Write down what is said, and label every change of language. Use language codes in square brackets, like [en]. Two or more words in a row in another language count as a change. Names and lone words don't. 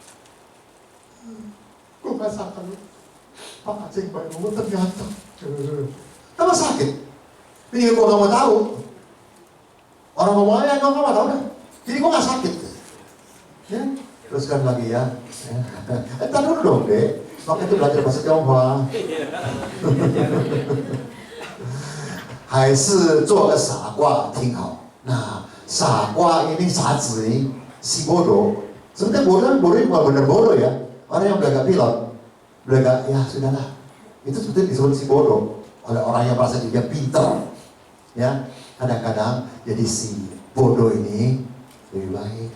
[id] Gue merasakan, Pak Aceh banyak gue ternyata, tambah sakit. Ini gue gak mau tahu. Orang ngomongnya gue gak mau tahu dah. Jadi gue gak sakit. Ya, teruskan lagi ya. Entar dulu dong deh. Makanya itu belajar bahasa Tionghoa. [zh] 还是做个傻瓜挺好。Nah, 傻瓜 [id] ini 傻子 ini si bodoh. Sebenarnya bodoh kan bodoh bukan benar bodoh ya. Orang yang belagak pilot, belagak ya sudahlah. Itu sebetulnya disebut si bodoh oleh orang yang merasa dia pintar. Ya, kadang-kadang jadi si bodoh ini lebih baik.